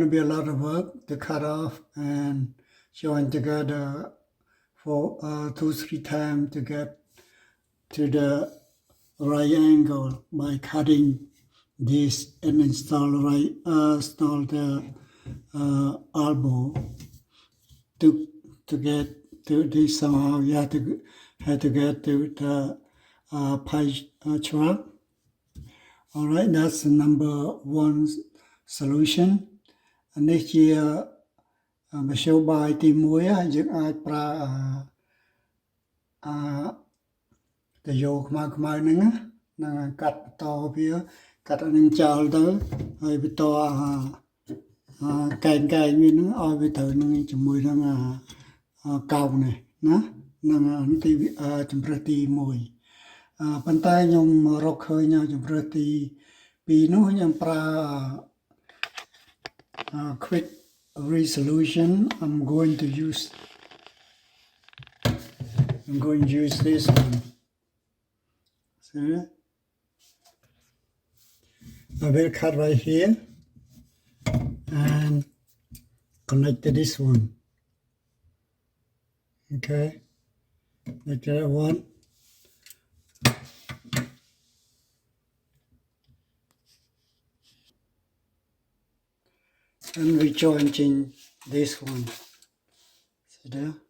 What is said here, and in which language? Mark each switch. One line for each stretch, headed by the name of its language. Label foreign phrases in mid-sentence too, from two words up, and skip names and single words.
English: to be a lot of work to cut off and join together for 2-3 times to get to the right angle by cutting this and install the elbow to get to this somehow you have to get to the pie truck. All right, that's the number one solution. And next year,
Khmer: មធ្យោបាយទី1យើងអាចប្រើតយោខ្មៅហ្នឹងកាត់បន្តវាកាត់នឹងចោលទៅហើយបន្តកែងវាហ្នឹងឲ្យវាត្រូវនឹងជាមួយនឹងកោងនេះណានឹងទីជំរើសទី1ប៉ុន្តែខ្ញុំរកឃើញជំរើសទី2នោះខ្ញុំប្រើ
English: quick resolution I'm going to use this one see I will cut right here and connect to this one okay like that one and we joining this one see there